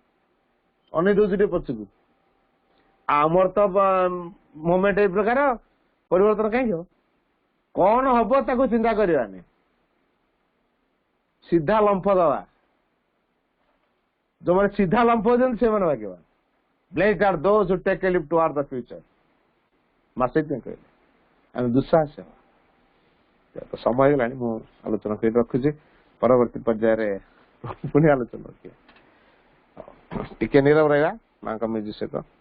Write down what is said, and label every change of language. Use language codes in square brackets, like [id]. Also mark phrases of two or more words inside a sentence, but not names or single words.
[or] ଅନେଇ ଦଉଛି ଟିକେ ପଛକୁ। ଆମର ତ ମୋମେଣ୍ଟ ଏଇ ପ୍ରକାର, ପରିବର୍ତ୍ତନ କାହିଁକି ହବ? କଣ ହବ ତାକୁ ଚିନ୍ତା କରିବାନି, ସିଧା ଲମ୍ଫ ଦବା। ଯୋଉମାନେ ସିଧା ଲମ୍ଫ ଦିଅନ୍ତି ସେମାନେ ଭାଗ୍ୟବାନ। [en] Blessed are those who take a leap toward the future. [or] ମାସେ କହିଲେ ଆମେ ଦୁଃସାହସ ହେବା। ସମୟ ହେଇଗଲାଣି, ମୁଁ ଆଲୋଚନା କରି ରଖୁଛି। ପରବର୍ତ୍ତୀ ପର୍ଯ୍ୟାୟରେ ପୁଣି ଆଲୋଚନା ରଖିବା। ଟିକେ ନୀରବ ରହିବା ମାଙ୍କ ମ୍ୟୁଜିକ୍ ସହିତ।